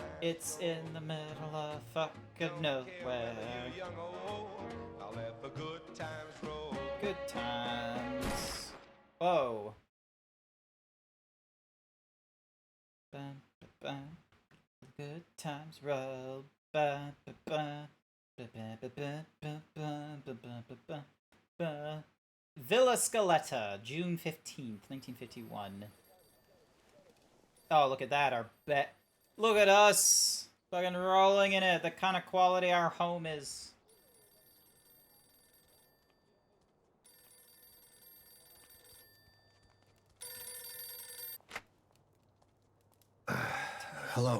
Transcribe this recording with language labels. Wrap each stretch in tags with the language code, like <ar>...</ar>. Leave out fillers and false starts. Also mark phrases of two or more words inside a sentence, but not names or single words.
<en>It's in the middle of fucking nowhere. young or old. I'll let the good times roll. Good times. Whoa. Bum, ba, bum. Good times roll. Ba, ba, ba. Ba, ba, ba, ba, ba, ba, ba, ba, ba, ba. Villa Scaletta, June 15th, 1951. Oh, look at that, our bet. Look at us! Fucking rolling in it, the kind of quality our home is. Hello.</en>